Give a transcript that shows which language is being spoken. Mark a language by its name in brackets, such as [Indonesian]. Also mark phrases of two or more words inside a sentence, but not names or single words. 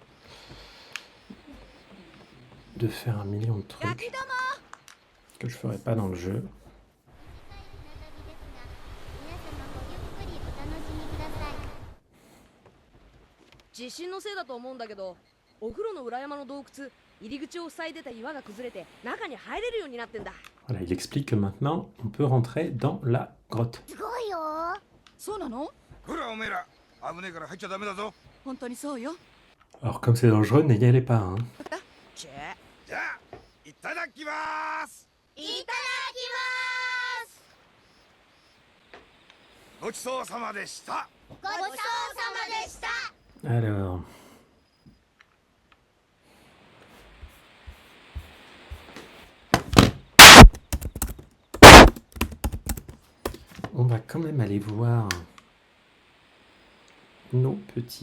[French] faire un million de trucs que je ferai pas dans le jeu. [Japanese] 地震のせいだと思うんだけどお風呂の裏山の洞窟入り口を塞いでた岩が崩れて中に入れるようになってんだ [French] Voilà, il explique que maintenant, on peut rentrer dans la grotte. [Japanese] すごいよ。そうなの？ほらおめえら危ねえから入っちゃダメだぞ。本当にそうよ。 [French] Alors comme c'est dangereux, n'y allez pas. Hein. [Japanese] じゃあいただきますいただきます。ごちそうさまでした。ごちそうさまでした。 [French] Alors. On va quand même aller voir nos petits.